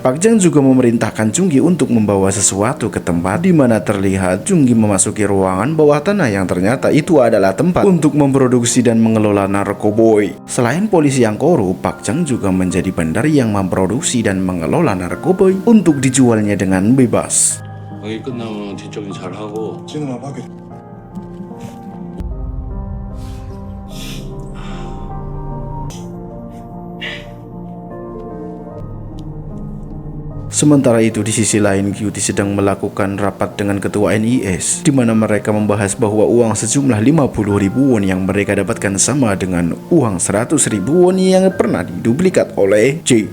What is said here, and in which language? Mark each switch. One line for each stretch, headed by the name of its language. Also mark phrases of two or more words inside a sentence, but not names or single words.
Indonesian: Pak Jang juga memerintahkan Junggi untuk membawa sesuatu ke tempat di mana terlihat Junggi memasuki ruangan bawah tanah yang ternyata itu adalah tempat untuk memproduksi dan mengelola narkoboy. Selain polisi yang korup, Pak Jang juga menjadi bandar yang memproduksi dan mengelola narkoboy untuk dijualnya dengan bebas.
Korean: 강의 끝나면 뒷정리 잘 하고 지금 하게.
Indonesian: Sementara itu di sisi lain QT sedang melakukan rapat dengan ketua NIS, di mana mereka membahas bahwa uang sejumlah 50.000 won yang mereka dapatkan sama dengan uang 100.000 won yang pernah diduplikat oleh J.